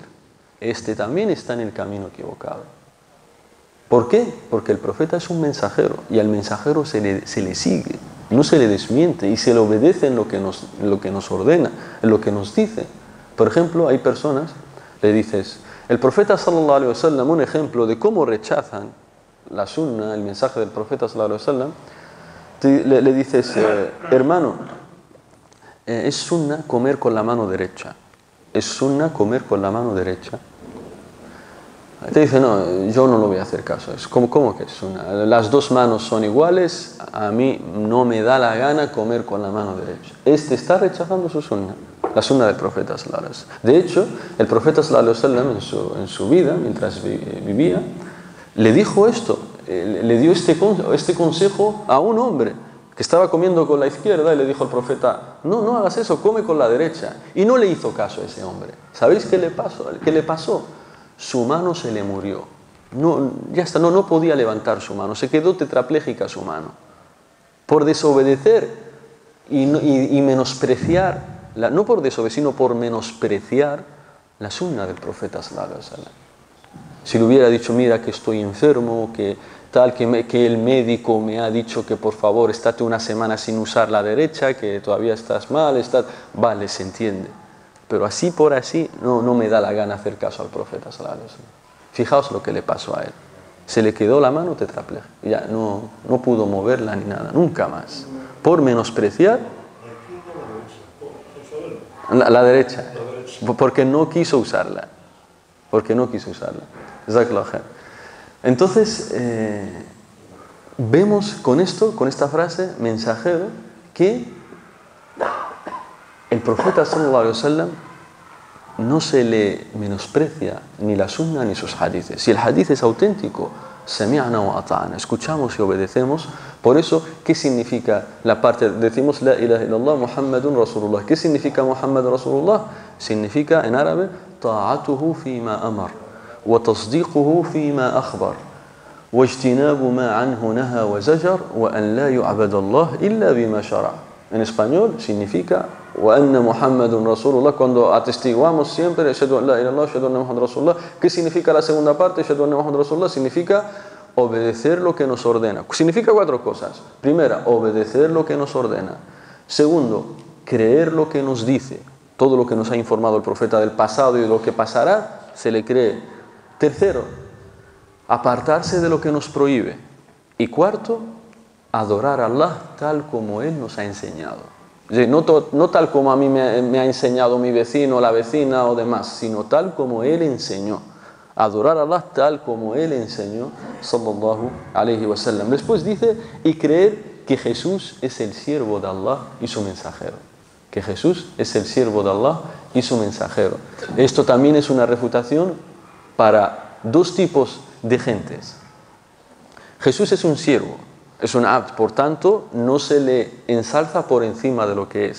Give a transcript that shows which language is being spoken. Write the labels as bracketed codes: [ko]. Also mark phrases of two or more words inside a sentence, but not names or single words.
[es] Este también está en el camino equivocado. ¿Por qué? Porque el profeta es un mensajero y al mensajero se le sigue, no se le desmiente y se le obedece en lo que nos ordena, en lo que nos dice. Por ejemplo, hay personas, le dices, el profeta [ar] صلى الله عليه وسلم, [es] un ejemplo de cómo rechazan la sunna, el mensaje del profeta [ar] صلى الله عليه وسلم, [es] le dices, hermano, es sunna comer con la mano derecha. Es sunna comer con la mano derecha. Te dice, no, yo no lo voy a hacer caso. ¿Cómo que es sunna? Las dos manos son iguales, a mí no me da la gana comer con la mano derecha. Este está rechazando su sunna, la sunna del profeta [ar] صلى الله عليه وسلم. [es] De hecho, el profeta [ar] صلى الله عليه وسلم [es] en su vida, mientras vivía, le dijo esto. Le dio este consejo a un hombre que estaba comiendo con la izquierda y le dijo al profeta, no hagas eso, come con la derecha. Y no le hizo caso a ese hombre. ¿Sabéis qué le pasó? Su mano se le murió. Ya está, no podía levantar su mano, se quedó tetrapléjica su mano. Por desobedecer y menospreciar, no por desobedecer, sino por menospreciar la sunna del profeta [ar] صلى الله عليه وسلم. [es] Si le hubiera dicho, mira que estoy enfermo, que el médico me ha dicho que por favor estate una semana sin usar la derecha, que todavía estás mal, vale, se entiende. Pero así por así no me da la gana hacer caso al profeta [ar] صلى الله عليه وسلم. [es] Fijaos lo que le pasó a él. Se le quedó la mano tetrapléjica. Ya no pudo moverla ni nada, nunca más. Por menospreciar la derecha. Porque no quiso usarla. [ar] جزاك الله خير. [es] Entonces, vemos con esta frase, mensajero, que el profeta [ar] صلى الله عليه وسلم [es] no se le menosprecia ni la sunna ni sus hadices. Si el hadith es auténtico, [ar] سمعنا وأطعنا, [es] escuchamos y obedecemos. Por eso, ¿qué significa la parte? [ar] Decimos لا إله إلا الله محمد رسول الله. [es] ¿Qué significa [ar] محمد رسول الله? [es] Significa en árabe [ar] طاعته فيما أمر وتصديقه فيما أخبر واجتناب ما عنه نهى وزجر وأن لا يعبد الله إلا بما شرع'. [es] En español significa [ar] وأن محمدا رسول الله, [es] cuando atestiguamos siempre [ar] أشهد أن لا إله إلا الله أشهد أن محمدا رسول الله. [es] ¿Qué significa la segunda parte? [ar] أشهد أن محمدا رسول الله [es] significa obedecer lo que nos ordena. Significa 4 cosas. Primera, obedecer lo que nos ordena. Segundo, creer lo que nos dice. Todo lo que nos ha informado el profeta del pasado y de lo que pasará, se le cree. Tercero, apartarse de lo que nos prohíbe. Y cuarto, adorar a Allah tal como Él nos ha enseñado. No tal como a mí me ha enseñado mi vecino, la vecina o demás, sino tal como Él enseñó. Adorar a Allah tal como Él enseñó, [ar] صلى الله عليه وسلم. [es] Después dice, y creer que Jesús es el siervo de Allah y su mensajero. Que Jesús es el siervo de Allah y su mensajero. Esto también es una refutación para 2 tipos de gentes. Jesús es un siervo, es un abd, por tanto no se le ensalza por encima de lo que es.